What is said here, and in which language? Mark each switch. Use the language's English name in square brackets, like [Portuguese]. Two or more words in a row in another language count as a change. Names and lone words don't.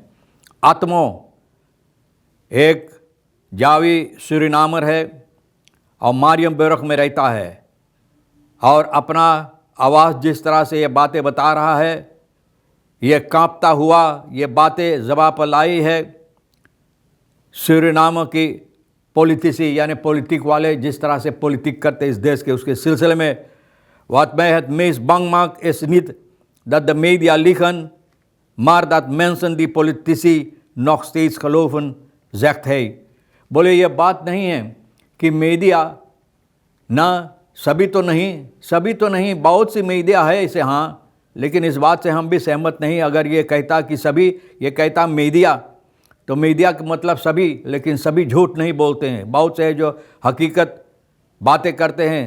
[Hindi] आत्मो एक जावी सूरीनामर है और मारियम बेरख में रहता है, और अपना आवाज़ जिस तरह से ये बातें बता रहा है, ये कांपता हुआ ये बातें ज़बां पर लाई है। सूरीनाम की पॉलिटिसी यानी पॉलिटिक वाले जिस तरह से पॉलिटिक करते इस देश के, उसके सिलसिले में [Dutch] wat mij het meest bang maakt is niet dat de media liegen, maar dat mensen die politici nog steeds geloven, zegt hij। [Hindi] बोले ये बात नहीं है कि मीडिया ना सभी तो नहीं, बहुत सी मीडिया है इसे, हाँ, लेकिन इस बात से हम भी सहमत नहीं। अगर ये कहता कि सभी, ये कहता मीडिया, तो मीडिया का मतलब सभी, लेकिन सभी झूठ नहीं बोलते हैं, बहुत से जो हकीकत बातें करते हैं।